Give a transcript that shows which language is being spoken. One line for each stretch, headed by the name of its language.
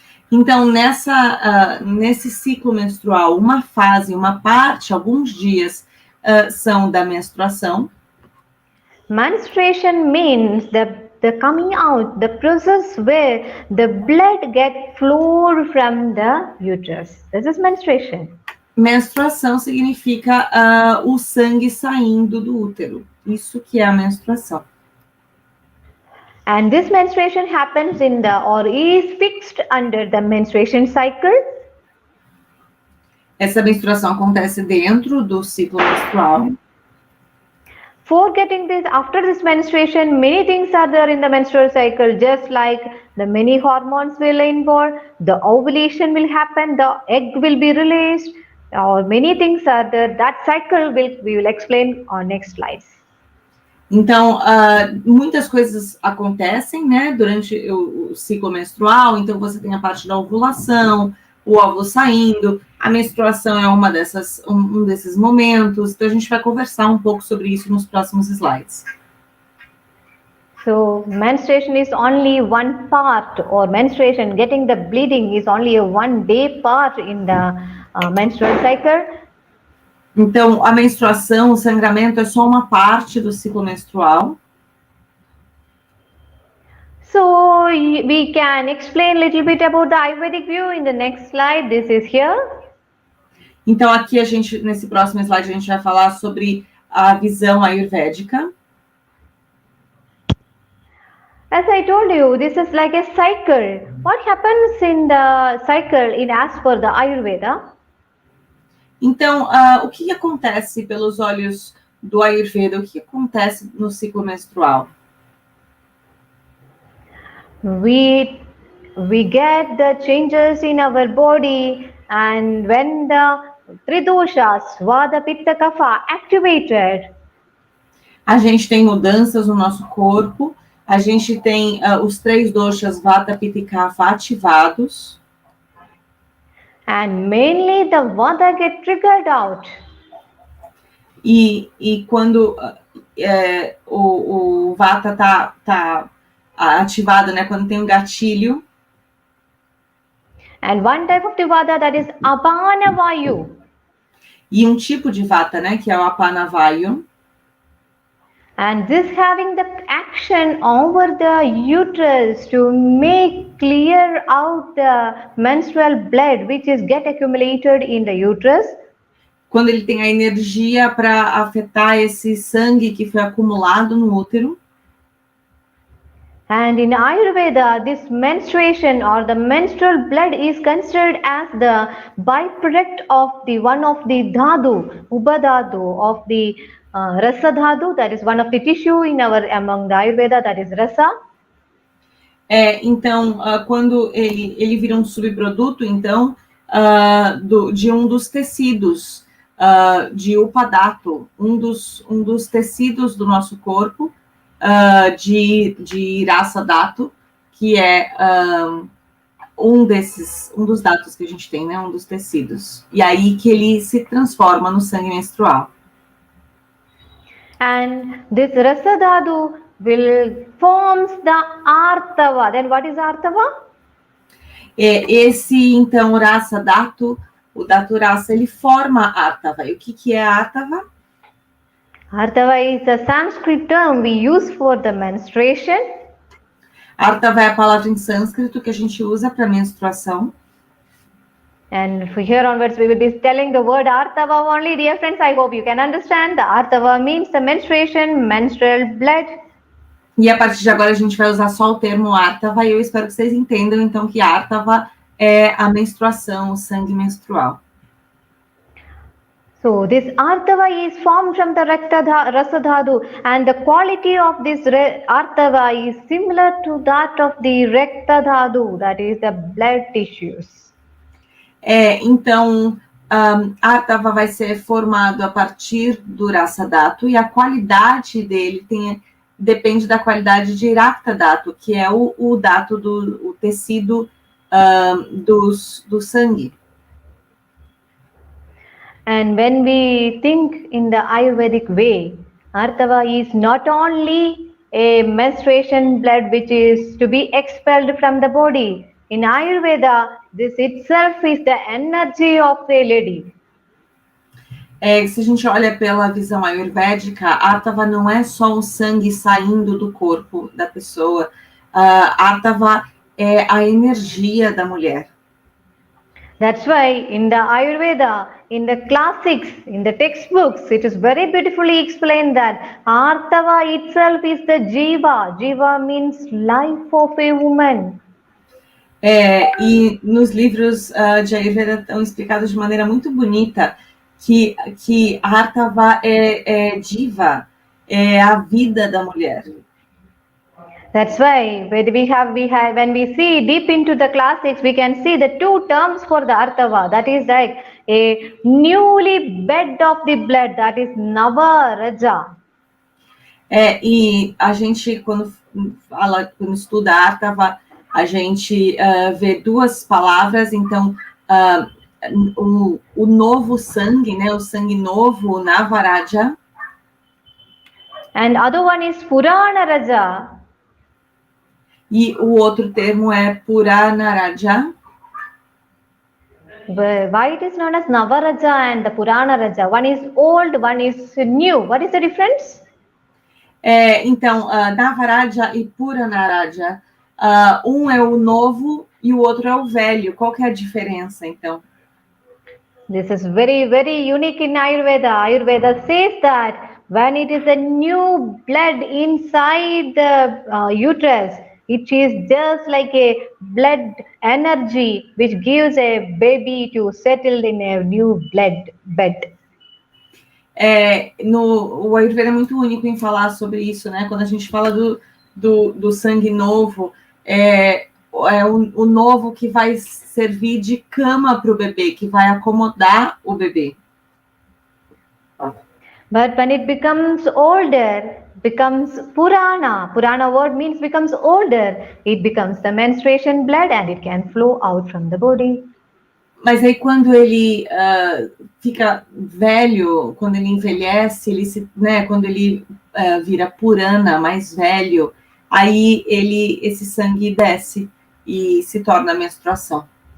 Portuguese: Então, nesse ciclo menstrual, uma fase, uma parte, alguns dias são da menstruação.
English: Menstruation means the coming out, the process where the blood gets flowed from the uterus. This is menstruation.
Portuguese: Menstruação significa o sangue saindo do útero. Isso que é a menstruação.
English: And this menstruation happens or is fixed under the menstruation cycle.
Portuguese: Essa menstruação acontece dentro do ciclo menstrual.
English: After this menstruation, many things are there in the menstrual cycle, just like the many hormones will involve, the ovulation will happen, the egg will be released, or many things are there. That cycle we will explain on next slides.
Portuguese: Então, muitas coisas acontecem, né, durante o ciclo menstrual. Então, você tem a parte da ovulação, o óvulo saindo, a menstruação é um desses momentos. Então, a gente vai conversar um pouco sobre isso nos próximos slides.
English: So, menstruation is only one part, or menstruation, getting the bleeding is only a one day part in the menstrual cycle.
Portuguese: Então, a menstruação, o sangramento é só uma parte do ciclo menstrual.
English: So, we can explain a little bit about the Ayurvedic view in the next slide. This is here.
Portuguese: Então, aqui nesse próximo slide, a gente vai falar sobre a visão ayurvédica.
English: As I told you, this is like a cycle. What happens in the cycle as per the Ayurveda?
Portuguese: Então, o que acontece pelos olhos do Ayurveda? O que acontece no ciclo menstrual?
English: We get the changes in our body, and when the three doshas, Vata, Pitta, Kapha, activated.
Portuguese: A gente tem mudanças no nosso corpo, a gente tem os três doshas, Vata, Pitta e Kapha, ativados.
English: And mainly the Vata get triggered out.
Portuguese: E quando o Vata tá ativado, né? Quando tem um gatilho.
English: And one type of the Vata, that is Apana Vayu.
Portuguese: E um tipo de Vata, né? Que é o Apana Vayu.
English: And this having the action over the uterus to make clear out the menstrual blood which is get accumulated in the uterus.
Portuguese: Quando ele tem a energia para afetar esse sangue que foi acumulado no útero.
English: And in Ayurveda, this menstruation or the menstrual blood is considered as the byproduct of one of the dhatu, ubadhatu of the rasa dhatu, that is one of the tissue among the Ayurveda, that is rasa.
Portuguese: Então, quando ele vira um subproduto, então, de um dos tecidos, de upadhatu, um dos tecidos do nosso corpo, de rasa dhatu, que é um dos dados que a gente tem, né? Um dos tecidos. E aí que ele se transforma no sangue menstrual.
English: And this rasa dhatu forms the artava. Then what is artava?
Portuguese: Esse, então, rasa dhatu, o dhatu rasa, ele forma artava. E o que é artava?
English: Artava is a Sanskrit term we use for the menstruation.
Portuguese: Artava é a palavra em sânscrito que a gente usa para menstruação.
English: And from here onwards, we will be telling the word Artava only. Dear friends, I hope you can understand. The Artava means the menstruation, menstrual blood.
Portuguese: E a partir de agora a gente vai usar só o termo Artava e eu espero que vocês entendam, então, que Artava é a menstruação, o sangue menstrual.
English: So this Artava is formed from the rasa dhatu, and the quality of this Artava is similar to that of the Rakta dhatu, that is the blood tissues.
Portuguese: Então, Artava vai ser formado a partir do rasa dhatu e a qualidade dele depende da qualidade de Rakta dhatu, que é o dhatu o tecido do sangue.
English: And when we think in the Ayurvedic way, Artava is not only a menstruation blood which is to be expelled from the body. In Ayurveda, this itself is the energy of the lady.
Portuguese: Se a gente olha pela visão ayurvédica, Atava não é só o sangue saindo do corpo da pessoa. Atava é a energia da mulher.
English: That's why in the Ayurveda, in the classics, in the textbooks, it is very beautifully explained that Artava itself is the Jiva. Jiva means life of a woman.
Portuguese: E nos livros de Ayurveda estão explicados de maneira muito bonita que Artava é Jiva, é a vida da mulher.
English: That's why when we see deep into the classics, we can see the two terms for the Artava. That is like a newly bed of the blood, that is Nava Raja.
Portuguese: E a gente, quando estuda Artava, a gente vê duas palavras, então o novo sangue, né, o sangue novo, Navaraja.
English: And other one is Purana Raja.
Portuguese: E o outro termo é Puranaraja.
English: Why it is known as Navaraja and the Purana Raja? One is old, one is new. What is the difference?
Portuguese: Então, Navaraja e Puranaraja, um é o novo e o outro é o velho. Qual que é a diferença, então?
English: This is very, very unique in Ayurveda. Ayurveda says that when it is a new blood inside the uterus, it is just like a blood energy which gives a baby to settle in a new blood bed.
Portuguese: O Ayurveda é muito único em falar sobre isso, né? Quando a gente fala do sangue novo, o novo que vai servir de cama para o bebê, que vai acomodar o bebê.
English: But when it becomes older, becomes Purana. Purana word means becomes older. It becomes the menstruation blood and it can flow out from the body.
Portuguese: Mas aí quando ele fica velho, quando ele envelhece, quando ele vira Purana, mais velho, aí esse sangue desce e se torna a menstruação.